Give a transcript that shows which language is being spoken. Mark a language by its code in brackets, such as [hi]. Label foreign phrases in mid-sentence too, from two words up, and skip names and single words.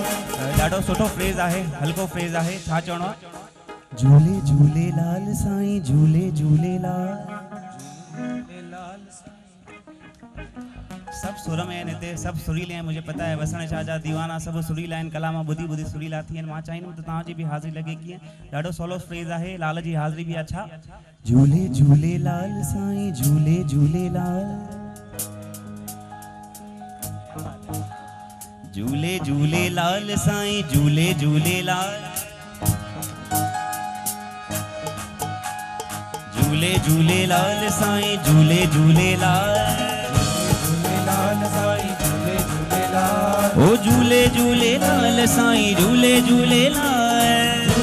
[sd] ॾाढो सुठो फ्रेज़ आहे, हल्को फ्रेज़ आहे। छा चवणो आहे? झूले झूलेलाल साईं झूले झूलेलाल। सब सुर में आहिनि हिते, सब सुरीले आहिनि। [hi] मुझे पता है [sd] वसण शाह जा दीवाना सब सुरीला आहिनि। कलाम ॿुधी ॿुधी सुरीला थी आहिनि। मां चाहींदुमि त तव्हांजी बि हाज़िरी लॻे कीअं। ॾाढो सवलो फ्रेज़ आहे। लाल जी हाज़िरी बि अच्छा। झूले झूलेलाल साईं झूले झूलेलाल झूले झूलेलाल साईं झूले झूलेलाल झूले झूलेलाल साईं झूले झूलेलाल ओ झूले झूलेलाल साईं झूले झूलेलाल